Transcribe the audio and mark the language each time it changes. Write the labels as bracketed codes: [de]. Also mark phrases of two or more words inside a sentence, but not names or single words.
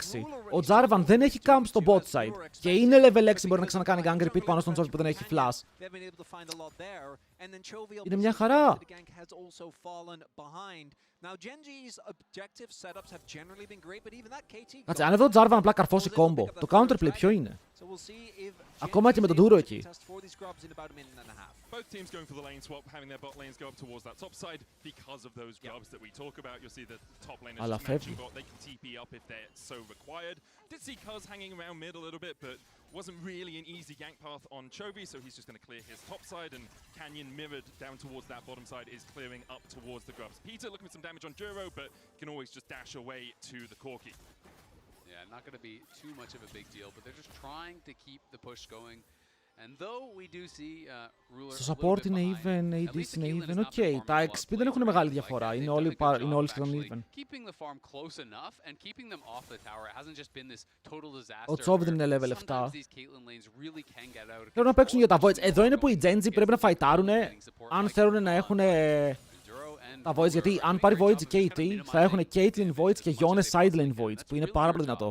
[el] Ο Jarvan δεν έχει camp στο [en] bot side [el] και είναι level 6, μπορεί να ξανακάνει [en] gang repeat [el] πάνω στον Chovy που δεν έχει flash. Είναι μια χαρά. Κάτσε, αν εδώ ο Jarvan απλά καρφώσει combo, το counterplay ποιο είναι? Ακόμα και με τον Duro εκεί. [en] Both teams going for the lane swap, having their bot lanes go up towards that top side because of those grubs that we talk about. You'll see the top laners just matching bot. They can TP up if they're so required. Did see Cuz hanging around mid a little bit, but wasn't really an easy gank path on Chovy, so he's just going to clear his top side, and Canyon mirrored down towards that bottom side is clearing up towards the grubs. Peter looking for some damage on Duro, but can always just dash away to the Corki. Yeah, not going to be too much of a big deal, but they're just trying to keep the push going. And though we do see Ruler [el] στο support είναι even, AD είναι even, οκ. Τα XP δεν έχουν μεγάλη διαφορά, είναι όλοι σχεδόν even. Ο Chovy δεν είναι level 7. Θέλουν να παίξουν για τα Voids. Εδώ είναι που οι Gen Z πρέπει να φαϊτάρουνε αν θέλουν να έχουν τα Voids, γιατί αν πάρει Voids η KT θα έχουν Caitlyn Voids και Yone [en] side lane [el] Voids, που είναι πάρα πολύ δυνατό.